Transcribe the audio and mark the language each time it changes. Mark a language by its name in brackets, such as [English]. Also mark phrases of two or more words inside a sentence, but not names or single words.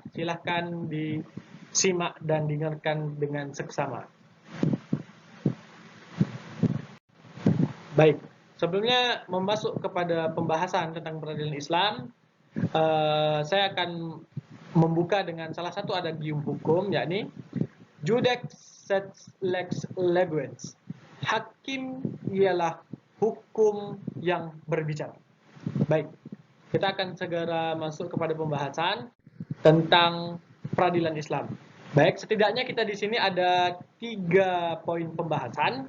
[Indonesian] Silahkan disimak dan dengarkan dengan seksama. Baik, sebelumnya masuk kepada pembahasan tentang peradilan Islam, saya akan membuka dengan salah satu adagium hukum, yakni [Latin] Judex sed lex leguens. [Indonesian] Hakim ialah hukum yang berbicara. Baik, kita akan segera masuk kepada pembahasan tentang peradilan Islam. Baik, setidaknya kita di sini ada 3 poin pembahasan.